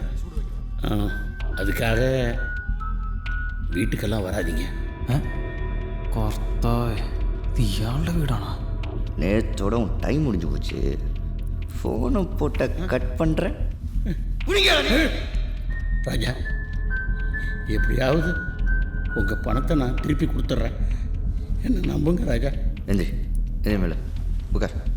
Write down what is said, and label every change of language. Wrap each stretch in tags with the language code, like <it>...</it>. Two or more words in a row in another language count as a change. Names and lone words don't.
<ta>அதுக்காக வீட்டுக்கெல்லாம் வராதிங்க.</ta> <ml>കർത്താവേ, ഇത് ഇയാളുടെ വീടാണോ?</ml> <ta>நேற்றோட உன் டைம் முடிஞ்சு போச்சு. ஃபோனை போட்ட கட் பண்ணுறேன். ராஜா, எப்படியாவது உங்கள் பணத்தை நான் திருப்பி கொடுத்துட்றேன். என்ன நம்புங்க ராஜா. எந்திரி, எந்திரி மேலே உட்கார்.</ta>